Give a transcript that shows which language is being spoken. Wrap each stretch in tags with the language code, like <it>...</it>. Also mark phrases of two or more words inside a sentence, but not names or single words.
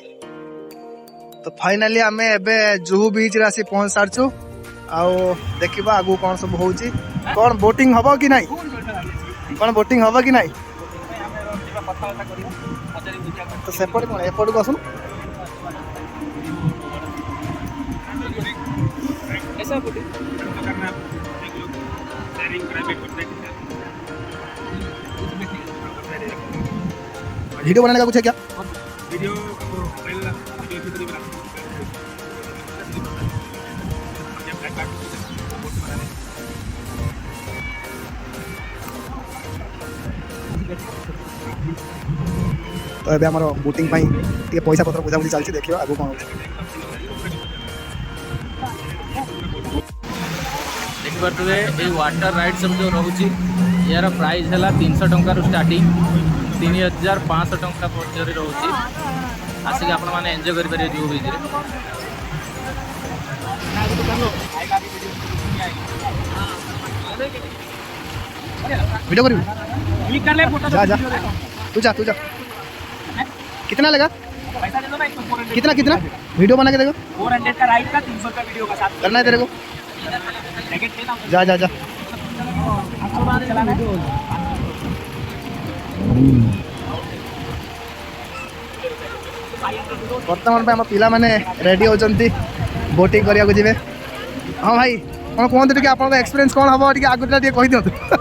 <or>ତ ଫାଇନାଲି ଆମେ ଏବେ ଜୁହୁ ବିଚ୍ ରେ ଆସି ପହଞ୍ଚି ସାରିଛୁ। ଆଉ ଦେଖିବା ଆଗକୁ କଣ ସବୁ ହଉଛି, କଣ ବୋଟିଂ ହବ କି ନାହିଁ, କଣ ବୋଟିଂ ହବ କି ନାହିଁ। କଥାବାର୍ତ୍ତା କରିବା, ପଚାରି ବୁଝିବା ପାଇଁ। ତ ସେପଟେ କଣ ଏପଟକୁ ଆସୁନ।</or> <hi>ऐसा बोले वीडियो बनाने का कुछ है क्या? वीडियो</hi> <or>तो ଏବେ ଆମର ବୋଟିଂ ପାଇଁ ଟିକେ ପଇସା ପତ୍ର ବୁଝାବୁଝି ଚାଲିଛି, ଦେଖିବା ଆଗକୁ କ'ଣ ହେଉଛି। ଦେଖିପାରୁଥିବେ ଏଇ</or> <en>water ride</en> <or>ସବୁ ଯେଉଁ ରହୁଛି, ଏହାର ପ୍ରାଇସ୍ ହେଲା 300 ଟଙ୍କାରୁ ଷ୍ଟାର୍ଟିଂ 3500 ଟଙ୍କା ପର୍ଯ୍ୟନ୍ତ ରହୁଛି। ଆସିକି ଆପଣମାନେ ଏନ୍ଜୟ କରିପାରିବେ ଜୁହୁ ବିଚ୍ରେ।</or> <hi>वीडियो करिए, जा जा तू जा। कितना लगा? पैसा दे दो ना, इसको 400 कितना कितना वीडियो बना के देखो, 400 का राइड का 300 का वीडियो का साथ करना है तेरे को। पैकेट लेना जा जा जा। चलाना है।</hi> <or>ବର୍ତ୍ତମାନ ପାଇଁ ଆମ ପିଲାମାନେ ରେଡି ହେଉଛନ୍ତି ବୋଟିଂ କରିବାକୁ ଯିବେ। ହଁ ଭାଇ, କ'ଣ କୁହନ୍ତୁ ଟିକେ, ଆପଣଙ୍କ ଏକ୍ସପିରିଏନ୍ସ କ'ଣ ହେବ ଟିକେ ଆଗରୁ ଟିକେ କହିଦିଅନ୍ତୁ।</or>